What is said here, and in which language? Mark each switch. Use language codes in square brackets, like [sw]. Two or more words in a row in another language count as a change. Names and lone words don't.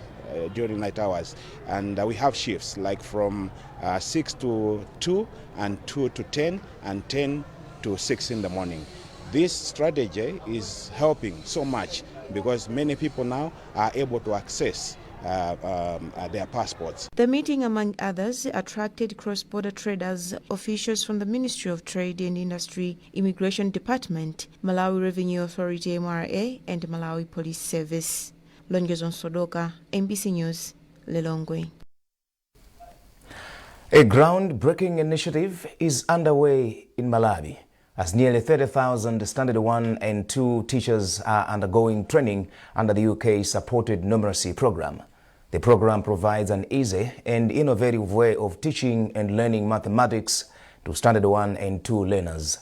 [en] And we have shifts like from 6 to 2 and 2 to 10 and 10 to 6 in the morning. This strategy is helping so much because many people now are able to access their passports. The meeting, among others, attracted cross-border traders, officials from the Ministry of Trade and Industry, Immigration Department, Malawi Revenue Authority MRA, and Malawi Police Service. Lonjezo Msodowoka, MBC News, Lilongwe. A groundbreaking initiative is underway in Malawi as nearly 30,000 Standard 1 and 2 teachers are undergoing training under the UK-supported numeracy program. The program provides an easy and innovative way of teaching and learning mathematics to Standard 1 and 2 learners.